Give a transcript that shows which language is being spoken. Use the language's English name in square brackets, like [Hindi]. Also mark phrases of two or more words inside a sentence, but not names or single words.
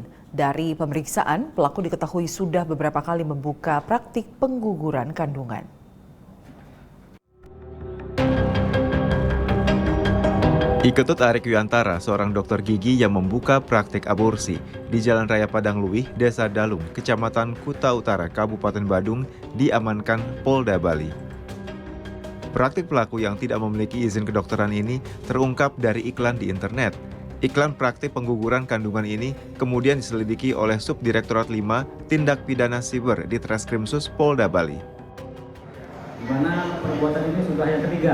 [Indonesian] Dari pemeriksaan, pelaku diketahui sudah beberapa kali membuka praktik pengguguran kandungan. Iketut Arik Wiantara, seorang dokter gigi yang membuka praktik aborsi di Jalan Raya Padang Luih, Desa Dalung, Kecamatan Kuta Utara, Kabupaten Badung, diamankan Polda Bali. Praktik pelaku yang tidak memiliki izin kedokteran ini terungkap dari iklan di internet. Iklan praktik pengguguran kandungan ini kemudian diselidiki oleh Subdirektorat 5 Tindak Pidana Siber di Treskrimsus Polda Bali. Di mana perbuatan ini sudah yang ketiga.